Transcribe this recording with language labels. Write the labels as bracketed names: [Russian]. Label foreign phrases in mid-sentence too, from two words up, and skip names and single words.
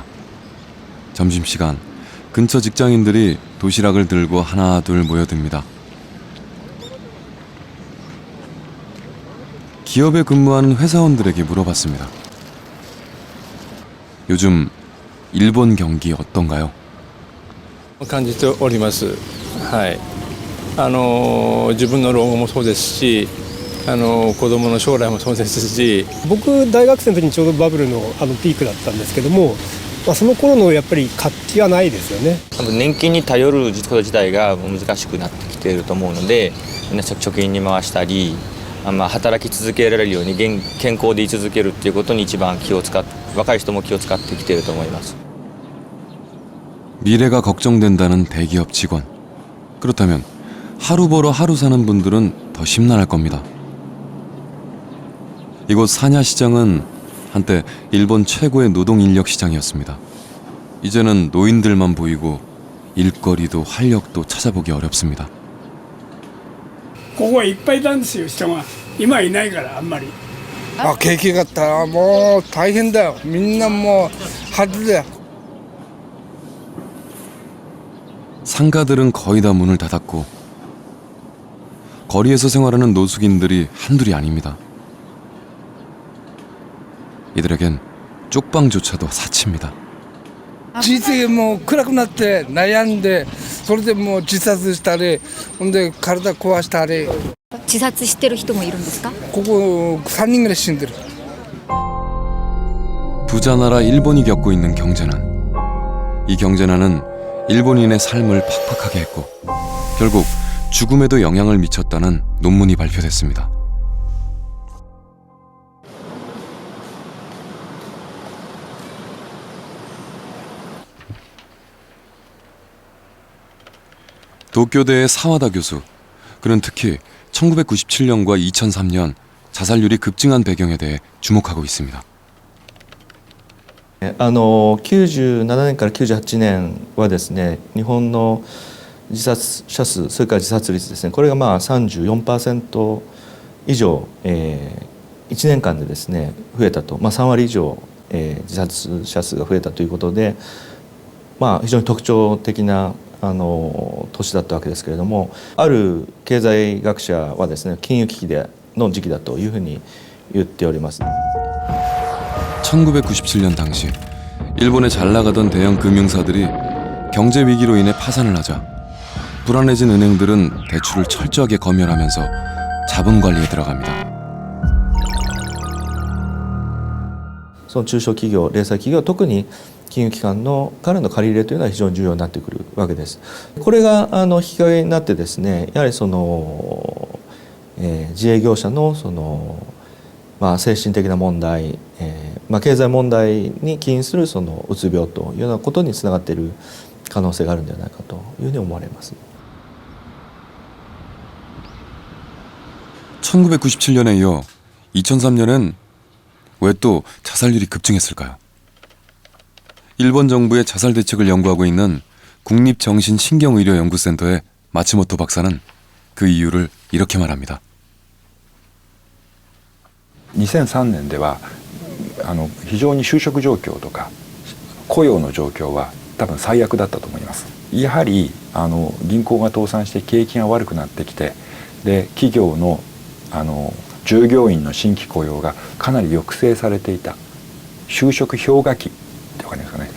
[Korean] 점심시간, 근처 직장인들이 도시락을 들고 하나 둘 모여듭니다. 기업에 근무하는 회사원들에게 물어봤습니다. 요즘 일본 경기 어떤가요? [Japanese] 感じております。はい。自分の老後もそうですし、子供の将来もそうですし、僕大学生の時にちょうどバブルのピークだったんですけども、その頃のやっぱり活気はないですよね。多分年金に頼ること自体が難しくなってきていると思うので、皆さん貯金に回したり。働き続けられるように健康で居続けるっていうことに一番若い人も気を使ってきていると思います。 [Korean] 미래가 걱정된다는 대기업 직원. 그렇다면 하루 벌어 하루 사는 분들은 더 심란할 겁니다. 이곳 사냐시장은 한때 일본 최고의 노동 인력 시장이었습니다. 이제는 노인들만 보이고 일거리도 활력도 찾아보기 어렵습니다. [Japanese] ここはいっぱいいたんですよ、人が。今はいないから、あんまり。景気がったもう大変だよ。みんなもう外だよ。 [Korean] 상가들은 거의 다 문을 닫았고 거리에서 생활하는 노숙인들이 한둘이 아닙니다. 이들에겐 쪽방조차도 사치입니다. [Japanese] 人生もう暗くなって悩んでそれでもう自殺したりほんで体壊したり自殺してる人もいるんですか？ここ3人ぐらい死んでる [Korean] 부자 나라 일본이 겪고 있는 경제난. 이 경제난은 일본인의 삶을 팍팍하게 했고 결국 죽음에도 영향을 미쳤다는 논문이 발표됐습니다. 도쿄대의 사와다 교수. 그는 특히 1997년과 2003년 자살률이 급증한 배경에 대해 주목하고 있습니다. [Japanese] 97 年から98年はですね、日本の自殺者数、それから自殺率ですね、これがまあ 34% 以上、1年間でですね増えたと、3割以上、自殺者数が増えたということで、非常に特徴的な年だったわけですけれども、ある経済学者はですね、金融危機の時期だというふうに言っております。 [Korean] 1997년 당시 일본의 잘 나가던 대형 금융사들이 경제 위기로 인해 파산을 하자 불안해진 은행들은 대출을 철저하게 검열하면서 자본 관리에 들어갑니다. [Japanese] その中小企業、零細企業、特に金融機関からの借り入れというのは非常に重要になってくるわけです。これが引き金になってですね、やはりその、自営業者のその精神的な問題、経済問題に起因するそのうつ病というようなことにつながっている可能性があるんではないかというふうに思われます。 [Korean] 1997년에 이어 2003년엔 왜 또 자살률이 급증했을까요? 일본 정부의 자살 대책을 연구하고 있는 국립정신신경의료연구센터의 마츠모토 박사는 그 이유를 이렇게 말합니다. [Japanese] 2003 年では非常に就職状況とか雇用の状況は多分最悪だったと思います。やはり銀行が倒産して景気が悪くなってきて、で企業の従業員の新規雇用がかなり抑制されていた、就職氷河期ってわかりますかね。